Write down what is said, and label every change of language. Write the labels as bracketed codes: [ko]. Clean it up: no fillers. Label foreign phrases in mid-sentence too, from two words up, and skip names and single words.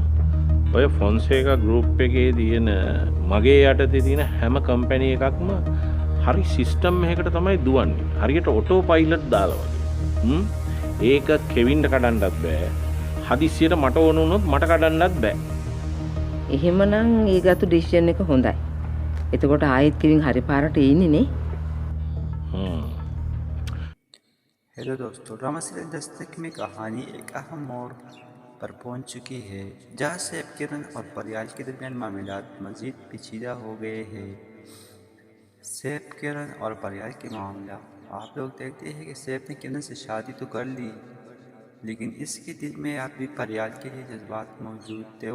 [si] ඔය ෆොන්සේකා ගෲප් එකේ තියෙන මගේ යටතේ තියෙන හැම කම්පැනි එකක්ම හරි සිස්ටම් එකකට තමයි දුවන්නේ. හරියට [en] auto pilot [si] දාලා වගේ. ඒක කෙවින්ට කඩන්නත් බෑ. හදිස්සියට මට ඕන වුණොත් මට කඩන්නත් බෑ. එහෙමනම් ඒ ගත්ත ඩිසිෂන් එක හොඳයි. එතකොට ආයෙත් කෙවින් හරි පාරට ඉන්නේ නේ? [ur] ہیلو دوستو، ڈرامہ سیریل دستک میں کہانی ایک اہم موڑ پر پہنچ چکی ہے، جہاں سے اب کرن اور پریال کے درمیان معاملات مزید پیچیدہ ہو گئے ہیں. سیف، کرن اور پریال کے معاملہ آپ لوگ دیکھتے ہیں کہ سیف نے کرن سے شادی تو کر لی، لیکن اس کے دل میں اب بھی پریال کے لیے جذبات موجود تھے.